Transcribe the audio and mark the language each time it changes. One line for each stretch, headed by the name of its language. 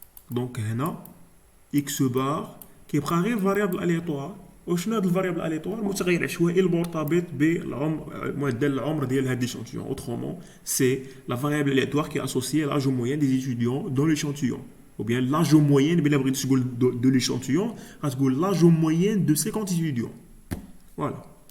French: Donc,
Arabic: هنا
French: x bar qui est
Arabic: غير
French: variable aléatoire.
Arabic: وشنو هاد الفاريابل aléatoire متغير عشوائي المرتبط بمعدل العمر ديال هاد l'échantillon.
French: Autrement, c'est la variable aléatoire qui est associée à l'âge moyen des étudiants dans l'échantillon. Ou bien l'âge moyen de l'échantillon, l'âge moyen de 50 étudiants. Voilà.